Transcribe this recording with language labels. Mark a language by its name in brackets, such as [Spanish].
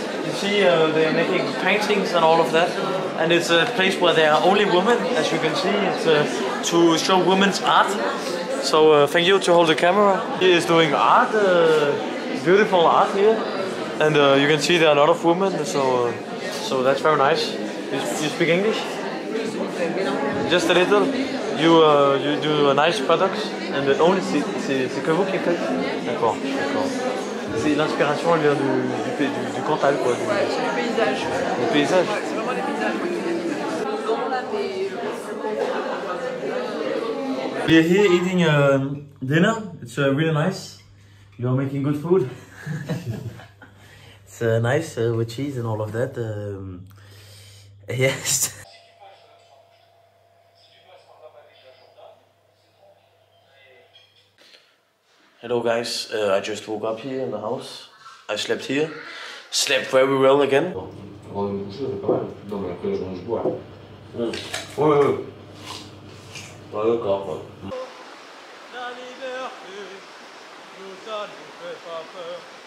[English] You see, they're making paintings and all of that. And it's a place where there are only women, as you can see. It's to show women's art. So thank you to hold the camera. He is doing art, beautiful art here. And you can see there are a lot of women, so that's very nice. You speak English? Just a little. You do nice products, and only [French] c'est que vous qui faites. D'accord. C'est l'inspiration, elle vient du Cantal, quoi. Ouais, c'est du paysage. Du paysage. Ouais, c'est vraiment des paysages. [English] We are here eating dinner. It's really nice. You are making good food. It's nice with cheese and all of that. Yes. Hello guys, I just woke up here in the house. I slept here. Slept very well again. [French] Avant de me coucher, ça fait pas mal. Non, mais après, je bois. Ouais. Ouais, d'accord. La liberté, nous, ça nous fait pas peur.